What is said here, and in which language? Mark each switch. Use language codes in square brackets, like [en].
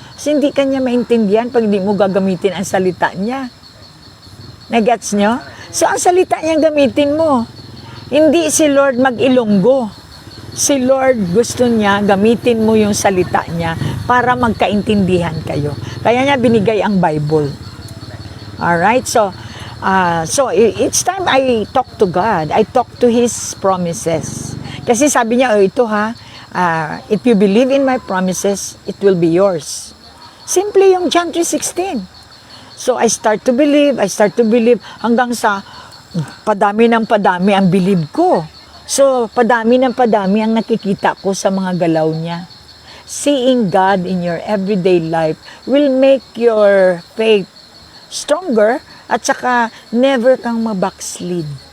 [tl] Kasi hindi ka niya maintindihan pag hindi mo gagamitin ang salita niya. Nagets nyo? So ang salita niya gamitin mo. Hindi si Lord mag-ilonggo. Si Lord gusto niya gamitin mo yung salita niya para magkaintindihan kayo. Kaya niya binigay ang Bible. [en] Alright? So each time I talk to God, I talk to His promises. Kasi sabi niya, ito if you believe in my promises, it will be yours. [tl] Simple yung John 3:16. So I start to believe hanggang sa padami ng padami ang believe ko. So padami ng padami ang nakikita ko sa mga galaw niya. [en] Seeing God in your everyday life will make your faith stronger at saka never kang mabackslid.